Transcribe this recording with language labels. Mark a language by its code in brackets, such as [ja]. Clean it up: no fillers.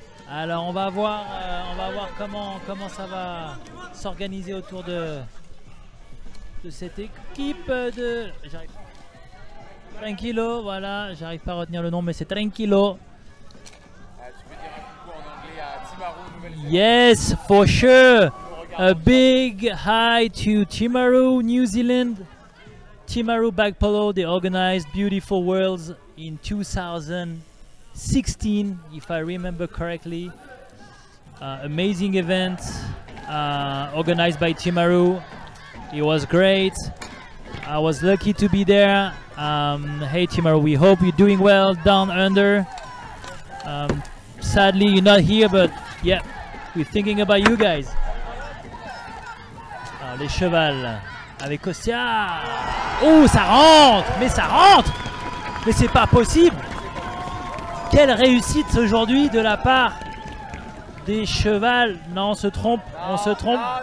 [fr] Alors on va voir comment ça va s'organiser autour de cette équipe de... Tranquilo, voilà, j'arrive pas à retenir le nom, mais c'est Tranquilo. Tu peux dire un coup en anglais à Timaru, Nouvelle-Zélande. [en] Yes, for sure. A big hi to Timaru, New Zealand. Timaru Bag Polo, they organized Beautiful Worlds in 2016, if I remember correctly. Amazing event organized by Timaru. It was great. I was lucky to be there. Hey Timaru, we hope you're doing well down under. Sadly, you're not here, but yeah, we're thinking about you guys. [fr] Alors, les Chevals avec Kostya. Oh, ça rentre! Mais ça rentre! Mais c'est pas possible! Quelle réussite aujourd'hui de la part des Chevals. Non, on se trompe, on se trompe.